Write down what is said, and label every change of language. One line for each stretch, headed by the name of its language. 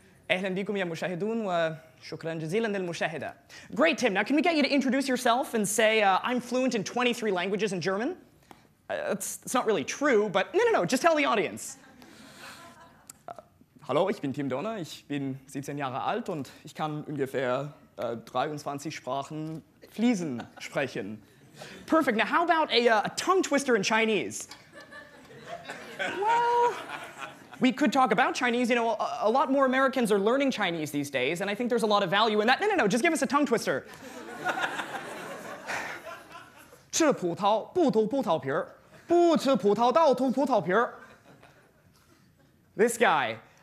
Arabic: أهلا بكم يا مشاهدون وشكرا جزيلا للمشاهدة.
English: Great, Tim. Now, can we get you to introduce yourself and say, I'm fluent in 23 languages in German? It's not really true, but no, just tell the audience.
German: Hallo, ich bin Tim Donor, ich bin 17 Jahre alt und ich kann ungefähr 23 Sprachen fließend sprechen.
English: Perfect. Now, how about a tongue twister in Chinese? Well, we could talk about Chinese. You know, a lot more Americans are learning Chinese these days, and I think there's a lot of value in that. No, just give us a tongue twister.
Chinese: 吃葡萄不吐葡萄皮儿，不吃葡萄倒吐葡萄皮儿.
English: This guy.